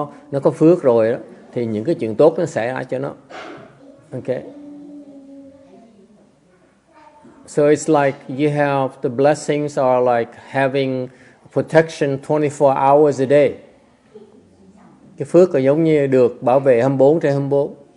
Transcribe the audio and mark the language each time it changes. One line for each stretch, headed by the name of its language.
Vietnamese: Nó có phước rồi đó, thì những cái chuyện tốt nó xảy ra cho nó.
English: Okay. So it's like you have the blessings are like having protection 24 hours a day.
Vietnamese: Cái phước là giống như được bảo vệ 24/24.